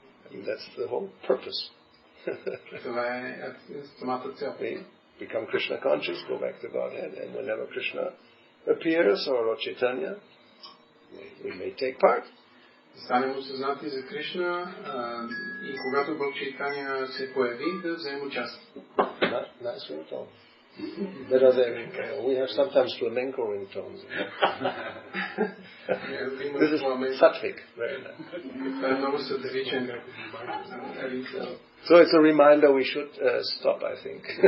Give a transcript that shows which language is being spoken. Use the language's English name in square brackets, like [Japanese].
[English] I mean, that's the whole purpose. [Bulgarian] Това е самата цел. [English] We become Krishna conscious, go back to Godhead, and whenever Krishna appears or Lord Chaitanya, we may take part. [Bulgarian] Станем осъзнати за Кришна и когато Бог Чайтания се появи, да вземем участие. [English] Nice ringtone. Better than we have sometimes flamenco ringtones. This is sattvic. Very nice. So it's a reminder we should stop, I think.